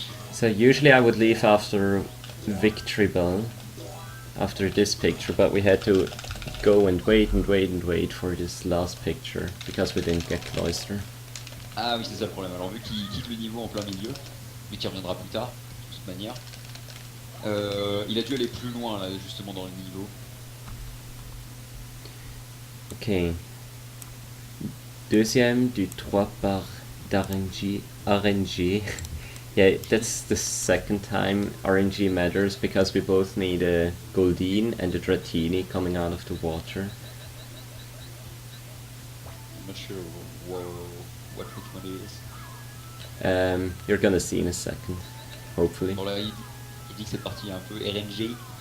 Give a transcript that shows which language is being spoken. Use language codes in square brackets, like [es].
[en] So usually I would leave after Victory Bell, after this picture, but we had to go and wait and wait and wait for this last picture, because we didn't get Cloyster. [fr] Ah oui, c'est ça le problème. Alors vu qu'il quitte le niveau en plein milieu, mais qu'il reviendra plus tard, de toute manière, Il a dû aller plus loin là justement dans le niveau. Ok. Deuxième du 3 par d'RNG. RNG. [en] Yeah, that's the second time RNG matters because we both need a Goldeen and a Dratini coming out of the water. I'm not sure what Pokémon it is. You're gonna see in a second, hopefully. [fr] Bon là il dit que cette partie est un peu RNG.